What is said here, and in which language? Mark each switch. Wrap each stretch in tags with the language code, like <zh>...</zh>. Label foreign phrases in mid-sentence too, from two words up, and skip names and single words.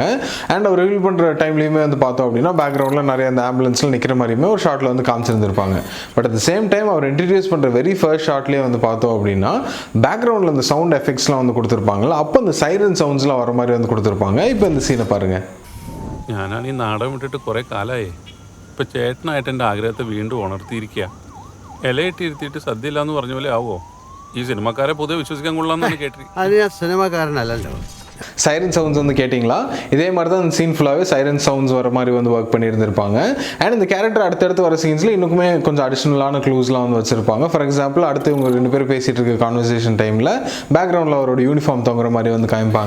<ta>அண்ட் அவர் ரிவீல் பண்ணுற டைம்லையுமே வந்து பார்த்தோம் அப்படின்னா பேக்ரவுண்டில் நிறைய அந்த ஆம்புலன்ஸில் நிற்கிற மாதிரியுமே ஒரு ஷாட்டில் வந்து காமிச்சிருந்திருப்பாங்க.</ta> <en>But at the same time</en> <ta>அவர் இன்ட்ரடியூஸ் பண்ணுற</ta> <en>very first shot</en> <ta>வந்து பார்த்தோம் அப்படின்னா பேக்ரவுண்டில் அந்த</ta> <en>sound effects</en> <ta>வந்து கொடுத்துருப்பாங்கல்ல, அப்போ அந்த</ta> <en>siren sounds</en> <ta>வர மாதிரி வந்து கொடுத்துருப்பாங்க. இப்போ இந்த சீனை பாருங்கள்.</ta> <ml>ഞാനാണ് ഈ നാടകം വിട്ടിട്ട് കുറേ കാലമായി. ഇപ്പം ചേട്ടനായിട്ട് എൻ്റെ ആഗ്രഹത്തെ വീണ്ടും ഉണർത്തിയിരിക്കുക. ഇലയിട്ടിരുത്തിയിട്ട് സദ്യ ഇല്ലാന്ന് പറഞ്ഞ പോലെ ആവുമോ? ഈ സിനിമക്കാരെ പൊതുവെ വിശ്വസിക്കാൻ കൊള്ളാമെന്നാണ് കേട്ടിരിക്കുന്നത്. അത് ഞാൻ സിനിമക്കാരനല്ലല്ലോ.</ml> <en>siren sounds</en> <ta>வந்து கேட்டிங்களா? இதே மாதிரி தான் இந்த சீன் ஃபுல்லாகவே</ta> <en>siren sounds</en> <ta>வர மாதிரி வந்து ஒர்க் பண்ணியிருந்திருப்பாங்க. அண்ட் இந்த கேரக்டர் அடுத்தடுத்து வர சீன்ஸில் இன்னுமே கொஞ்சம்</ta> <en>additional clues</en> <ta>வந்து வச்சிருப்பாங்க.</ta> <en>For example</en> <ta>அடுத்து இவங்க 2 பேரும் பேசிகிட்டு இருக்க</ta> <en>conversation time</en> <ta>பேக்ரவுண்டில் அவரோட யூனிஃபார்ம் தொங்குற மாதிரி வந்து காமிப்பாங்க.</ta>